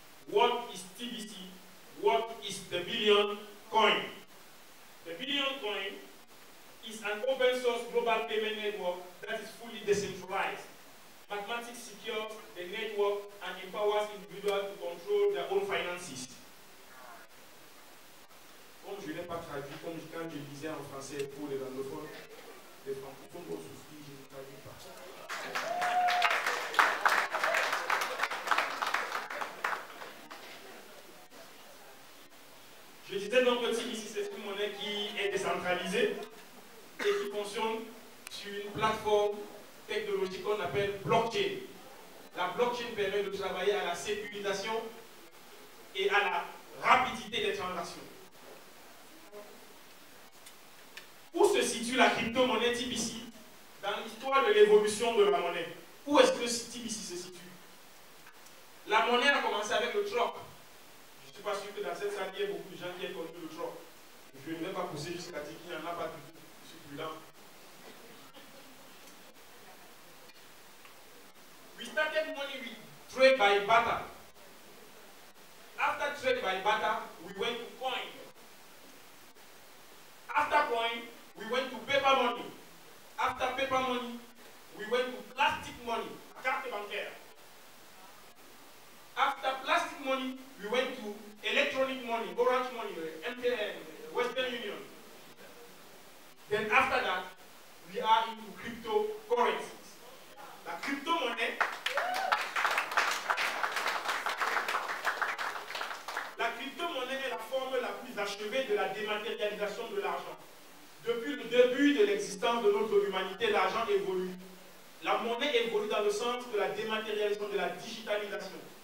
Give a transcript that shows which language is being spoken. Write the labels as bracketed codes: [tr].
[en] What is TBC? What is the billion coin? The billion coin is an open source global payment network that is fully decentralized. Mathematics secures the network and empowers individuals to control their own finances. [fr] Comme je n'ai pas traduit, comme quand je lisais en français pour les anglophones, les francophones vont souffrir, je ne traduis pas. Je disais donc que TBC, c'est une monnaie qui est décentralisée et qui fonctionne sur une plateforme technologique qu'on appelle blockchain. La blockchain permet de travailler à la sécurisation et à la rapidité des transactions. Où se situe la crypto-monnaie TBC dans l'histoire de l'évolution de la monnaie? Où est-ce que TBC se situe? La monnaie a commencé avec le troc. Je ne suis pas sûr que dans cette salle, il y ait beaucoup de gens qui aient connu le troc. Je ne vais pas pousser jusqu'à dire qu'il n'y en a pas du tout. Je suis prudent. [en] We started money with trade by barter. After trade by barter, we went to coin. After coin, we went to paper money. After paper money, we went to plastic money, [fr] carte bancaire. [en] After plastic money, we went to electronic money, Orange money, MTN, Western Union. Then after that, we are into cryptocurrencies. [fr] La crypto-monnaie, est la forme la plus achevée de la dématérialisation de l'argent. Depuis le début de l'existence de notre humanité, l'argent évolue. La monnaie évolue dans le sens de la dématérialisation, de la digitalisation.